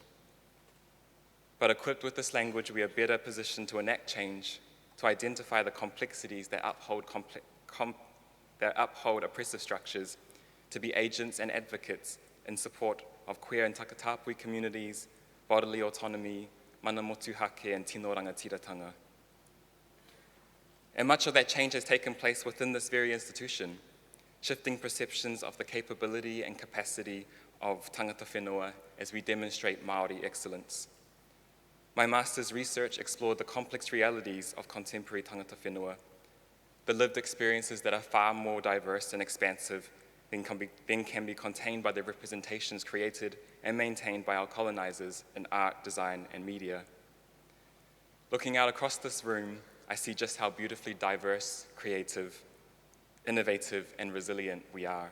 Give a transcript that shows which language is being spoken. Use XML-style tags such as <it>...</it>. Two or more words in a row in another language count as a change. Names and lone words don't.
<en>But equipped with this language, we are better positioned to enact change, to identify the complexities that uphold oppressive structures, to be agents and advocates in support of queer and Takatapui communities, bodily autonomy,</en> <mi>mana motuhake, and tino rangatiratanga.</mi> <en>And much of that change has taken place within this very institution, shifting perceptions of the capability and capacity of</en> <mi>tangata whenua</mi> <en>as we demonstrate Māori excellence. My master's research explored the complex realities of contemporary</en> <mi>tangata whenua,</mi> <en>the lived experiences that are far more diverse and expansive than can be contained by the representations created and maintained by our colonizers in art, design, and media. Looking out across this room, I see just how beautifully diverse, creative, innovative, and resilient we are.</en>